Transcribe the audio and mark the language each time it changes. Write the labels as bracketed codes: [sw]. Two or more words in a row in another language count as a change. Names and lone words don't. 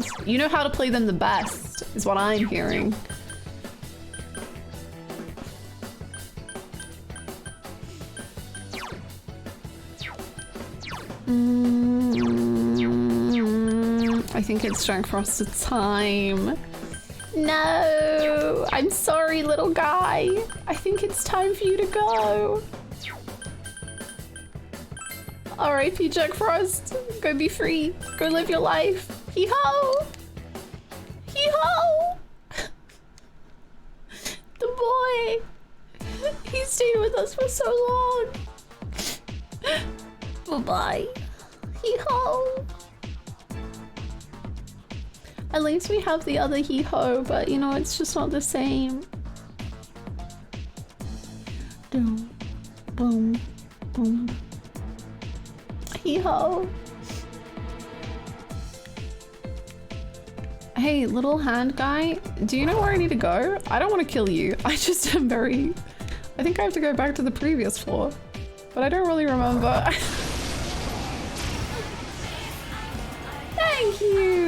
[en] You know how to play them the best, is what I'm hearing. I think it's Jack Frosted time. No, I'm sorry, little guy. I think it's time for you to go. R.I.P. Jack Frost. Go be free. Go live your life. Hee-ho! Hee-ho! The boy! He stayed with us for so long. Bye-bye. Hee-ho! At least we have the other hee-ho, but you know, it's just not the same. Boom. Boom. Boom. Hee-ho. Hey, little hand guy, do you know where I need to go? I don't want to kill you. I just am very... I think I have to go back to the previous floor, but I don't really remember. Thank you.